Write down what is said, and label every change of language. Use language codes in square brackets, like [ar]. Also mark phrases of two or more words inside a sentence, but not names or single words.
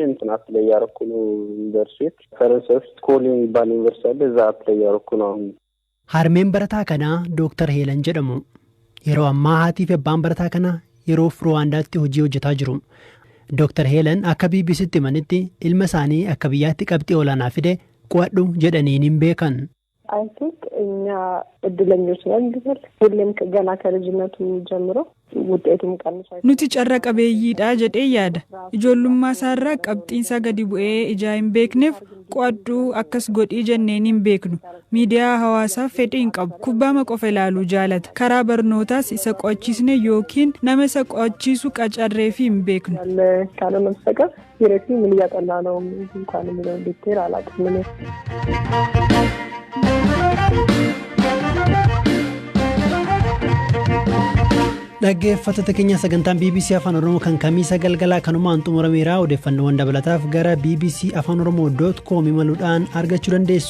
[om] Harmeen barataa kanaa Dr. Heelan jedhamu. Yeroo ammaa haatii fi abbaan barataa kanaa yeroo Ruwaandaatti hojii hojjetaa jiru. Dr. Heelan akka BBCtti himanitti ilma isaanii akka biyyaatti qabxii olaanaa fide qo'adhu jedhaniin hin beekan. [en] I think [am] እኛ እድለኞች ነን ቢባል ሁሌም ገና ከልጅነቱ ጀምሮ ውጤቱም ቀንሷል [om] nuti carra qabeeyyiidha jedhee yaada ijoollummaa isaarraa qabxiinsa gadi bu'ee ijaa hin beekneef qo'adhu akkas godhii jenneen hin beeknu miidiyaa hawaasaa fedhii hin qabu kubbaama qofa ilaaluu jaalata karaa barnootaas isa qo'achiisne yookiin nama isa qo'achiisu qacarree fi hin beeknu [am] ካልሆነ በስተቀር ሂረቲ ምን እያጠና ነው እንኳን የሚለው ዲቴል አላውቅም [om] Dhaggeeffattoota keenya sagantaan BBC Afaan Oromoo kan kamiisa galgalaa kanumaan xumurameera. Odeeffannoowwan dabalataaf gara bbcafaanoroomoo.com imaluudhaan argachuu dandeessu.